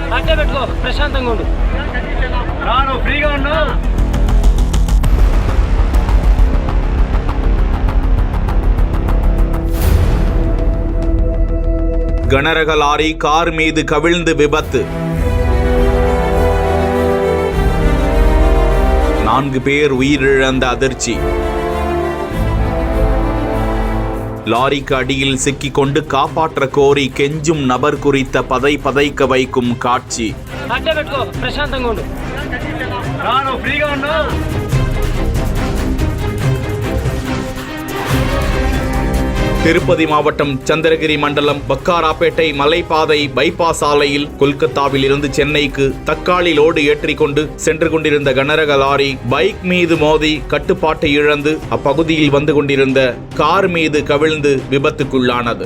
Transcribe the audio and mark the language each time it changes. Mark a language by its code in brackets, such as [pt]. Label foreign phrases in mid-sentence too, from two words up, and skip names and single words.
[te] అట్టే పెట్టుకో, ప్రశాంతంగా ఉండు. నువ్వు ఫ్రీగా ఉన్నా. [ta] கனரக லாரி கார் மீது கவிழ்ந்து விபத்து. 4 பேர் உயிரிழந்த அதிர்ச்சி. லாரிக்கு அடியில் சிக்கிக் கொண்டு காப்பாற்ற கோரி கெஞ்சும் நபர் குறித்த பதைக்க வைக்கும் காட்சி. [te] అట్టే పెట్టుకో, ప్రశాంతంగా ఉండు. నువ్వు ఫ్రీగా ఉన్నా. [ta] திருப்பதி மாவட்டம் சந்திரகிரி மண்டலம் பக்காராப்பேட்டை மலைப்பாதை பைபாஸ் சாலையில் கொல்கத்தாவில் இருந்து சென்னைக்கு தக்காளி லோடு ஏற்றிக்கொண்டு சென்று கொண்டிருந்த கனரக லாரி பைக் மீது மோதி கட்டுப்பாட்டை இழந்து அப்பகுதியில் வந்து கொண்டிருந்த கார் மீது கவிழ்ந்து விபத்துக்குள்ளானது.